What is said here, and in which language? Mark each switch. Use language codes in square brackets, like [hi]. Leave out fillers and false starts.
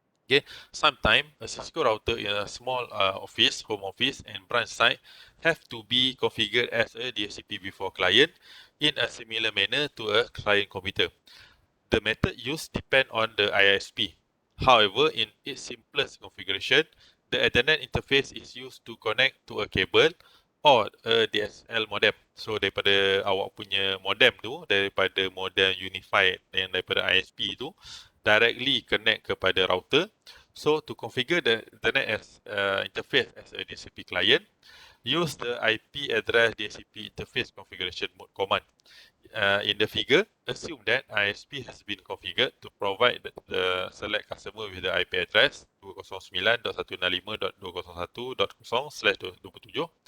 [en] Okay, sometimes a Cisco router in a small office, home office and branch site have to be configured as a DHCP v4 client in a similar manner to a client computer. The method used depend on the ISP. However, in its simplest configuration, the Ethernet interface is used to connect to a cable or a DSL modem. [ms] So daripada awak punya modem tu, daripada modem unified yang daripada ISP tu, directly connect kepada router. [en] So to configure the Ethernet as interface as a DHCP client, use the IP address DHCP interface configuration mode command. In the figure, assume that ISP has been configured to provide the select customer with the IP address 209.165.201.0/27.